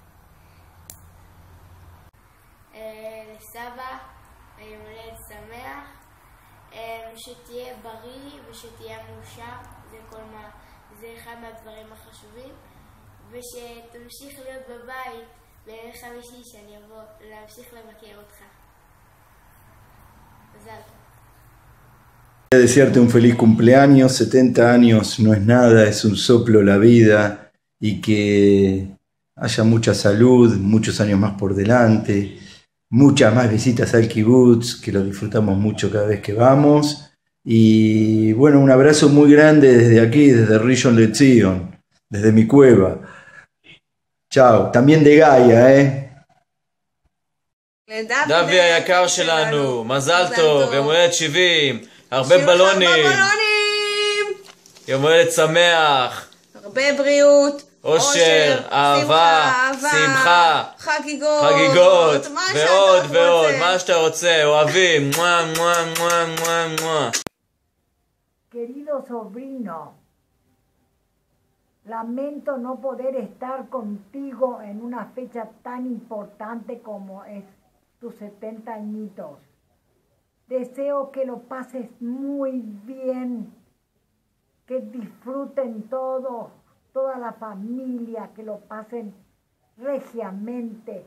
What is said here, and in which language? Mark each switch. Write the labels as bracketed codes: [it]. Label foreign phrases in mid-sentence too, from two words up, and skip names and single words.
[he] לסבא, יום הולדת שמח, שתהיה בריא ושתהיה מאושר, זה אחד מהדברים החשובים, ושתמשיך להיות בבית בימי חמישי שאני אבוא להמשיך לבקר אותך. מזל טוב. [es] Desearte un feliz cumpleaños. 70 años no es nada, es un soplo la vida, y que haya mucha salud, muchos años más por delante, muchas más visitas al kibutz, que lo disfrutamos mucho cada vez que vamos. Y bueno, un abrazo muy grande desde aquí, desde Rishon LeZion, desde mi cueva. Chao, también de Gaia, [he] דבי היקר שלנו, מזל טוב, יום הולדת 70, הרבה בלונים, יום הולדת שמח, הרבה בריאות, אושר, אהבה, שמחה, חגיגות, ועוד ועוד, מה שאתה רוצה, אוהבים, מואה מואה מואה מואה מואה. [es] Querido sobrino, lamento no poder estar contigo en una fecha tan importante como es tus 70 añitos. Deseo que lo pases muy bien, que disfruten todos, toda la familia, que lo pasen regiamente.